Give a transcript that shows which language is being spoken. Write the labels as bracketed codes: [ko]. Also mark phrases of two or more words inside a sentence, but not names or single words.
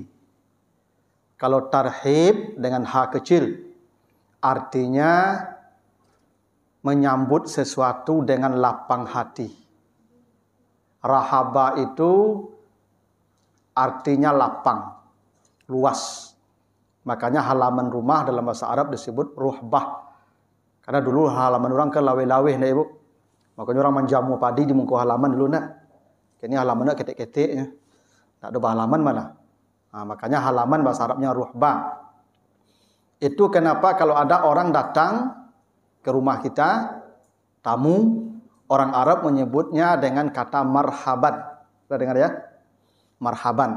[id] Kalau tarhib dengan ha kecil, artinya menyambut sesuatu dengan lapang hati. Rahaba itu artinya lapang, luas. Makanya halaman rumah dalam bahasa Arab disebut ruhbah. Karena dulu halaman orang kan lawe-lawe nah Ibu. Makanya orang menjamu padi di muka halaman dulu nak. [min] Kini halaman nak ketek-keteknya. [id] Tak ada halaman mana. Nah, makanya halaman bahasa Arabnya ruhbah. Itu kenapa kalau ada orang datang ke rumah kita, tamu, orang Arab menyebutnya dengan kata marhaban. Sudah dengar ya? Marhaban.